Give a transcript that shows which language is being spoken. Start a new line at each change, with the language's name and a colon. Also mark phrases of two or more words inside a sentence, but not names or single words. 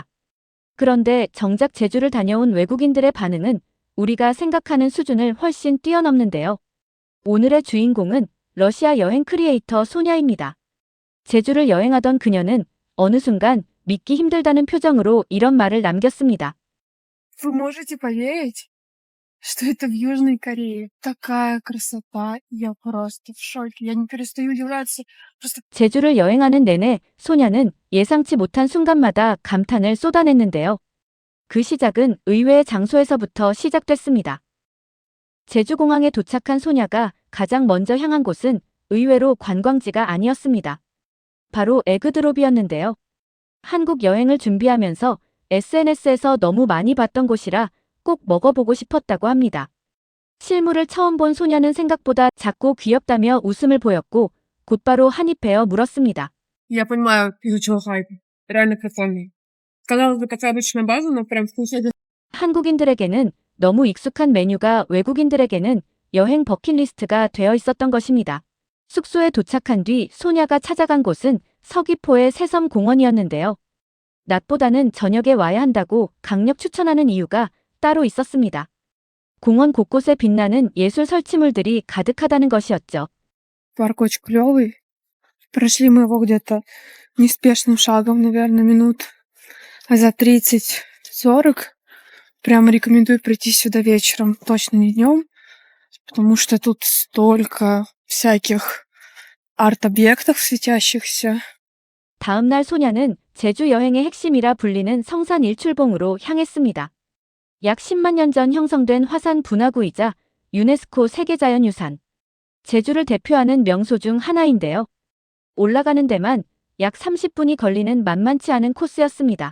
Korean: 그런데 정작 제주를 다녀온 외국인들의 반응은 우리가 생각하는 수준을 훨씬 뛰어넘는데요. 오늘의 주인공은 러시아 여행 크리에이터 소냐입니다. 제주를 여행하던 그녀는 어느 순간 믿기 힘들다는 표정으로 이런 말을 남겼습니다.
Russian: Вы можете поверить, что это в Южной Корее? Такая красота. Я просто в шоке. Я не перестаю удивляться. Просто
Korean: 제주를 여행하는 내내 소냐는 예상치 못한 순간마다 감탄을 쏟아냈는데요. 그 시작은 의외의 장소에서부터 시작됐습니다. 제주공항에 도착한 소냐가 가장 먼저 향한 곳은 의외로 관광지가 아니었습니다. 바로 에그드롭이었는데요. 한국 여행을 준비하면서 SNS에서 너무 많이 봤던 곳이라 꼭 먹어보고 싶었다고 합니다. 실물을 처음 본 소냐는 생각보다 작고 귀엽다며 웃음을 보였고 곧바로 한입 베어 물었습니다.
Russian: я понимаю, из-за чего хайп. Реально прикольный. Казалось бы, такая обычная база, но прям вкусно.
Korean: 한국인들에게는 너무 익숙한 메뉴가 외국인들에게는 여행 버킷리스트가 되어 있었던 것입니다. 숙소에 도착한 뒤 소냐가 찾아간 곳은 서귀포의 새섬 공원이었는데요. 낮보다는 저녁에 와야 한다고 강력 추천하는 이유가 따로 있었습니다. 공원 곳곳에 빛나는 예술 설치물들이 가득하다는 것이었죠.
Russian: Парк очень клёвый. Прошли мы его где-то неспешным шагом, наверное, минут за 30-40. Прям рекомендую прийти сюда вечером, точно не днем, потому что тут столько всяких арт-объектов светящихся.
Korean: 다음 날 소냐는 제주 여행의 핵심이라 불리는 성산 일출봉으로 향했습니다. 약 10만 년 전 형성된 화산 분화구이자 유네스코 세계자연유산. 제주를 대표하는 명소 중 하나인데요. 올라가는 데만 약 30분이 걸리는 만만치 않은 코스였습니다.